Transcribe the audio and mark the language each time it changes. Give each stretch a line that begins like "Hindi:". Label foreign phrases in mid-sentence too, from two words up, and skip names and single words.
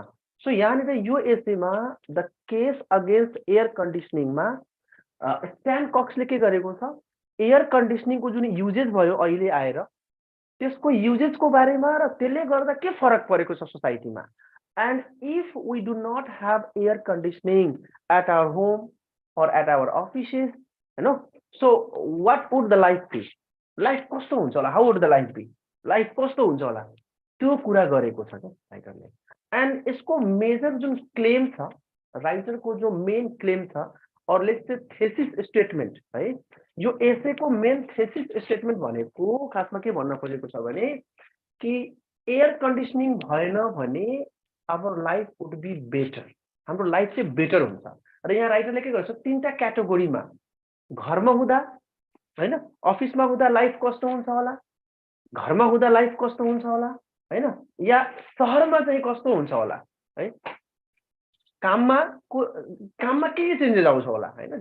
Nepali: सो यहाँनिर यो एसेमा
English: the case against air conditioningमा
Nepali: स्ट्यान कक्सले के गरेको छ,
English: air conditioningको
Nepali: जुन युजेस भयो अहिले आएर त्यसको युजेसको बारेमा र त्यसले गर्दा के फरक परेको छ सोसाइटीमा।
English: and if we do not have air conditioning at our home or at our offices, so what would the life be?
Nepali: Life कस्तो हुन्छ होला,
English: how would the life be?
Nepali: लाइफ कस्तो हुन्छ होला, त्यो कुरा गरेको छ क्या राइटरले। एन्ड यसको मेजर जुन क्लेम छ, राइटरको जो
English: main claim
Nepali: छ, और
English: let's say thesis statement
Nepali: है, यो एसेको
English: main thesis statement
Nepali: भनेको खासमा के भन्न खोजेको छ भने कि
English: air conditioning
Nepali: भएन भने
English: our life would be better,
Nepali: हाम्रो लाइफ चाहिँ बेटर हुन्छ। र यहाँ राइटरले के गर्छ, 3टा क्याटेगोरीमा, घरमा हुँदा हैन, अफिसमा हुँदा लाइफ कस्तो हुन्छ होला, घरमा हुँदा लाइफ कस्तो हुन्छ होला हैन, या शहरमा चाहिँ कस्तो हुन्छ होला है, काममा के चेन्जेस आउँछ होला हैन।